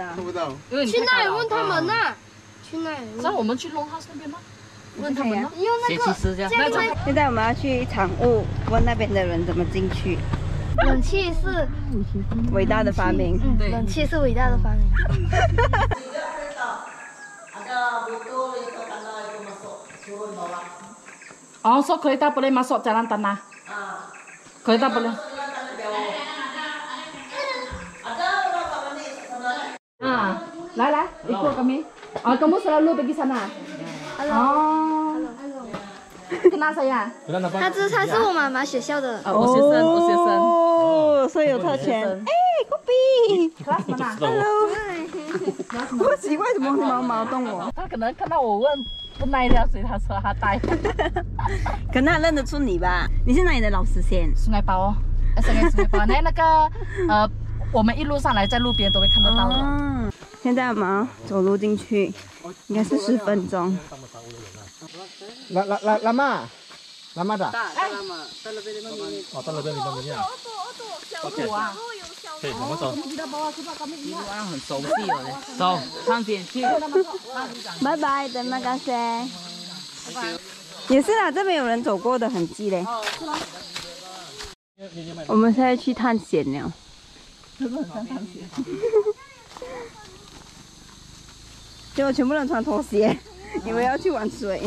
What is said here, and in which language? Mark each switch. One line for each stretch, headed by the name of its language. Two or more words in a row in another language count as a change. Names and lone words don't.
Chinese: 看不到。去那里问他们呢？去那里问。那我们去龙哈那边吗？问他们呢？用那个。现在我们要去场务，问那边的人怎么进去。冷气是伟大的发明。对，冷气是伟大的发明。
Malay: Oh, so kereta boleh masuk jalan tanah. Kereta boleh. Lai, ikut kami. Kamu selalu pergi sana. Oh. Kenal saya?
Chinese: 他是我妈妈学校的。我学生。哦，所以有特权。哎 ，Kopi。
Malay: Kelas mana? Hello。
Chinese: 我奇怪怎么会毛毛动我？他可能看到我问不耐掉，所以他说他带。可能他认得出你吧？你是哪里的老师先？Sungai Bao， Sungai Bao。那个我们一路上来，在路边都会看得到的。现在我们要走路进去，应该是10分钟。
Malay: lama dah? Oh, tak lebih 5 minit.
Chinese: OK， 我们走。一路上很熟悉了，走上前去。拜拜 ，
Malay: terima kasih。
Chinese: 也是啦，这边有人走过的痕迹嘞。我们现在去探险了。真的很像探险。结果全部人穿拖鞋，以为要去玩水。